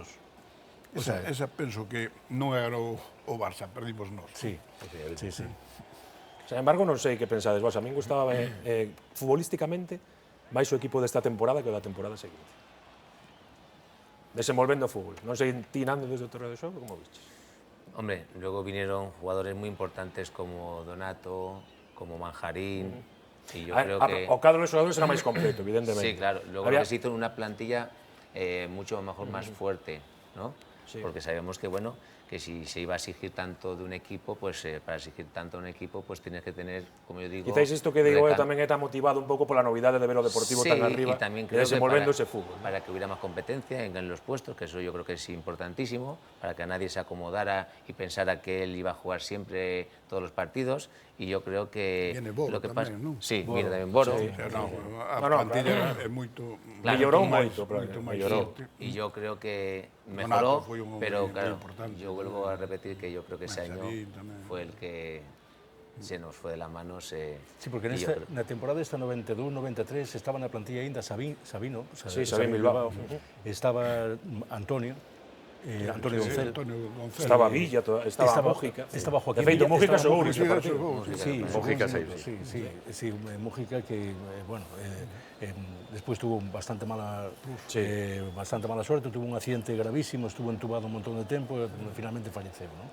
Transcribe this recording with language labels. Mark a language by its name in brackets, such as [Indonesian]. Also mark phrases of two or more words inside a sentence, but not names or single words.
[Galician] Esa penso que non era o Barça, perdimos nós. Sí. [Spanish] Sin embargo, [Galician] non sei que pensades vos. A min gustaba futbolísticamente máis o equipo desta temporada que o da temporada seguinte. Desenvolvendo o fútbol. Non sei, ti, Nando, desde o terreo de xogo, como vistes? [Spanish] Hombre, luego vinieron jugadores muy importantes como Donato, como Manjarín, y yo creo que... [Galician] O cadro de xogadores era máis completo, evidentemente. [Spanish] Sí, claro. Luego se hizo una plantilla mucho mejor, más fuerte, ¿no? Sí. Porque sabemos que, bueno, que si se iba a exigir tanto de un equipo, pues para exigir tanto a un equipo, pues tienes que tener, como yo digo... [Galician] Quizás isto que digo tamén está motivado un pouco pola novidade de ver o Deportivo tan arriba, [Spanish] y también creo [Galician] desenvolvendo ese fútbol. [Spanish] Para que hubiera más competencia en los puestos, que eso yo creo que es importantísimo, para que nadie se acomodara y pensara que él iba a jugar siempre todos los partidos, y yo creo que... Viene Boro tamén, non? Sí, viene tamén Boro. [Galician] A plantilla é moito... Mellorou moito. [Spanish] Y yo creo que mejoró, pero claro, yo vuelvo a repetir que yo creo que ese año fue el que se nos fue de las manos. Sí, porque en la temporada esta 92-93 estaba en la plantilla ainda Sabino Bilbao. Estaba Antonio Doncel. Estaba Villa, estaba Mújica. Estaba Joaquín [Galician] Villa. De feito, Mújica xogou. [Spanish] Sí, Mújica sí, Mújica que, bueno, [Galician] despois tuvo [Spanish] bastante mala suerte, tuvo un accidente gravísimo, estuvo entubado un montón de [Galician] tempo e finalmente falleceu, non?